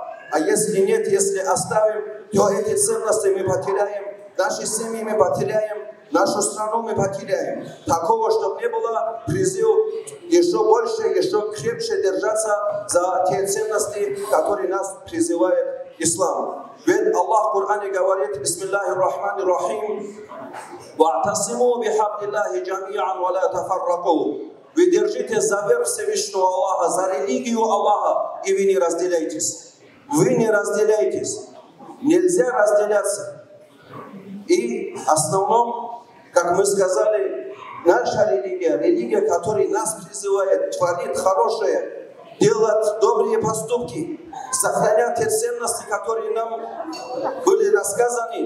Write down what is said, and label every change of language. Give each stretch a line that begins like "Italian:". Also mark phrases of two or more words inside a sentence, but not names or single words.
Russian: А если нет, если оставим, то эти ценности мы потеряем, наши семьи мы потеряем, нашу страну мы потеряем. Такого, чтобы не было, призыв еще больше, еще крепче держаться за те ценности, которые нас призывает ислам. Ведь Аллах в Коране говорит:
Arabic: «بسم الله الرحمن الرحيم واعتصموا بحبل الله جميعا ولا تفرقوا».
Russian: Вы держите за веру Всевышнего Аллаха, за религию Аллаха, и вы не разделяйтесь. Вы не разделяйтесь. Нельзя разделяться. И в основном, как мы сказали, наша религия, которая нас призывает, творит хорошее, делать добрые поступки, сохранять те ценности, которые нам были рассказаны.